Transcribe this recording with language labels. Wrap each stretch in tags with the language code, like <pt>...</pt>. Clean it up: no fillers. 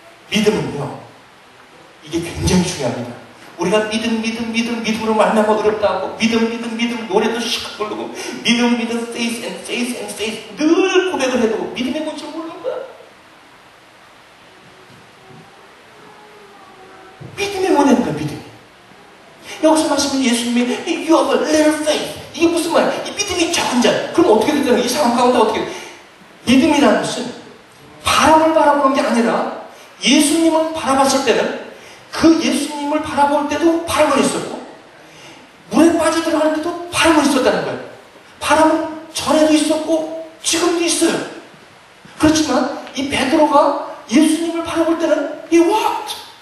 <ko>믿음은요, 이게 굉장히 중요합니다. 우리가 믿음으로 말미암아 어렵다고 믿음 노래도 씩 부르고 믿음</ko> <en>faith and faith</en> <ko>늘 고백을 해도 믿음의 뭔지를 모르는 거야. 믿음이 뭐냐는 거야, 믿음이. 여기서 말씀은 예수님이</ko> <en>You have a little faith.</en> <ko>이게 무슨 말이야? 이 믿음이 적은 자. 그럼 어떻게 되잖아? 이 상황 가운데 어떻게 돼? 믿음이라는 것은 바람을 바라보는 게 아니라 예수님을 바라봤을 때는 그 예수님을 바라볼 때도 바람은 있었고 물에 빠져들어갈 때도 바람은 있었다는 거예요. 바람은 전에도 있었고 지금도 있어요. 그렇지만 이 베드로가 예수님을 바라볼 때는</ko> <en>he walked.</en>